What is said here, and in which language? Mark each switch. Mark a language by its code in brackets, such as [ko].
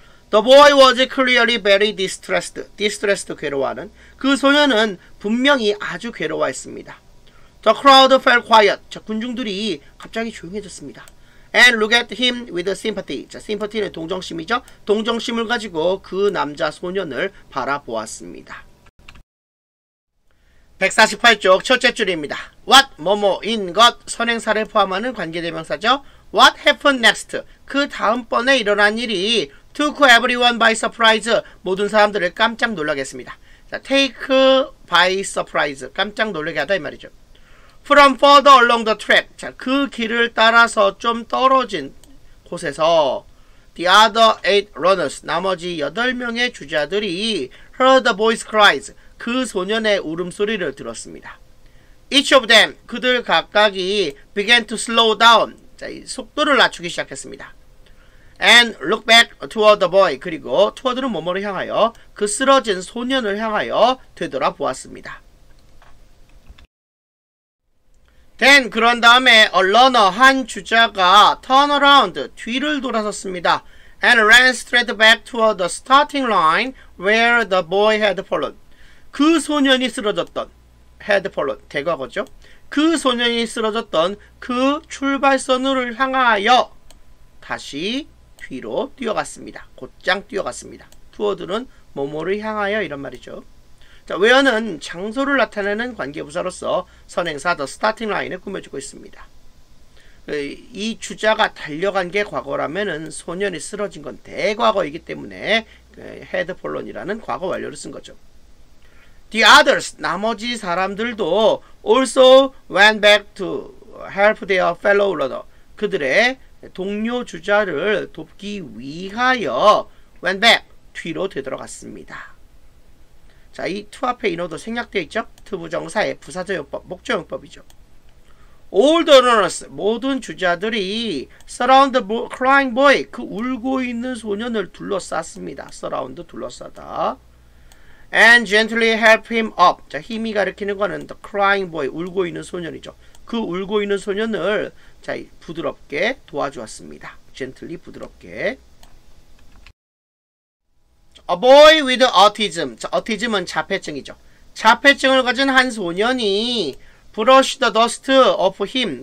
[en] The boy was clearly very distressed. [ko] distressed 괴로워하는. 그 소년은 분명히 아주 괴로워했습니다. [en] The crowd fell quiet. [ko] 자, 군중들이 갑자기 조용해졌습니다. [en] And look at him with sympathy. [ko] 자, sympathy는 동정심이죠. 동정심을 가지고 그 남자 소년을 바라보았습니다. 148쪽 첫째 줄입니다. What 뭐뭐인 것 선행사를 포함하는 관계대명사죠. [en] What happened next? [ko] 그 다음번에 일어난 일이 [en] took everyone by surprise. [ko] 모든 사람들을 깜짝 놀라게 했습니다. [en] 자, take by surprise. [ko] 깜짝 놀라게 하다 이 말이죠. [en] From further along the track. [ko] 자, 그 길을 따라서 좀 떨어진 곳에서 [en] the other 8 runners. [ko] 나머지 8명의 주자들이 [en] heard the boy's cries. [ko] 그 소년의 울음소리를 들었습니다. [en] Each of them. [ko] 그들 각각이 [en] began to slow down. [ko] 자, 이 속도를 낮추기 시작했습니다. [en] And look back toward the boy. [ko] 그리고 toward는 뭐뭐를 향하여 그 쓰러진 소년을 향하여 되돌아보았습니다. Then 그런 다음에 [en] a runner [ko] 한 주자가 [en] turn around [ko] 뒤를 돌아섰습니다. [en] And ran straight back toward the starting line where the boy had fallen. [ko] 그 소년이 쓰러졌던 had fallen, 대과거죠. 그 소년이 쓰러졌던 그 출발선을 향하여 다시 뒤로 뛰어갔습니다. 곧장 뛰어갔습니다. toward는 뭐뭐를 향하여 이런 말이죠. 자, where는 장소를 나타내는 관계부사로서 선행사 the starting line을 꾸며주고 있습니다. 이 주자가 달려간 게 과거라면은 소년이 쓰러진 건 대과거이기 때문에 had fallen이라는 과거 완료를 쓴 거죠. [en] The others, [ko] 나머지 사람들도 [en] also went back to help their fellow runner. [ko] 그들의 동료 주자를 돕기 위하여 [en] went back, [ko] 뒤로 되돌아갔습니다. 자, 이 to 앞에 인어도 생략되어 있죠? to 부정사의 부사적용법, 목적용법이죠. [en] All the runners, 모든 주자들이 surround the crying boy, [ko] 그 울고 있는 소년을 둘러쌌습니다. surround, 둘러싸다. [en] And gently help him up. [ko] 자, 힘이 가리키는 거는 the crying boy, 울고 있는 소년이죠. 그 울고 있는 소년을 자, 부드럽게 도와주었습니다. gently, 부드럽게. [en] A boy with autism. [ko] 자, autism은 자폐증이죠. 자폐증을 가진 한 소년이 [en] brush the dust off him.